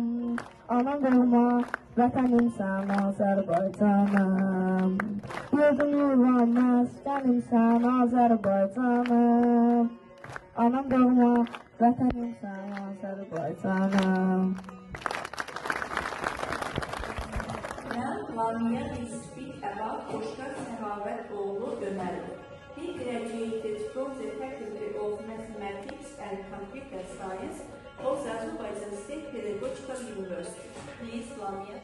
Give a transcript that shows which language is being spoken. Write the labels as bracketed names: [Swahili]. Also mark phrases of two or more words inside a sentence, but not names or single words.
[Azerbaijani] Anam doğma vətənim sən Azərbaycanım. Yurdum yuvam məskənim sən Azərbaycanım. Anam doğma vətənim sən Azərbaycanım. [English] Now, Lamia will speak about Xoşqar Səxavətoğlu Ömərov. He graduated from the Faculty of Mathematics and Computer Science of the Azerbaijan State Pedagogical University. Please, Lamia.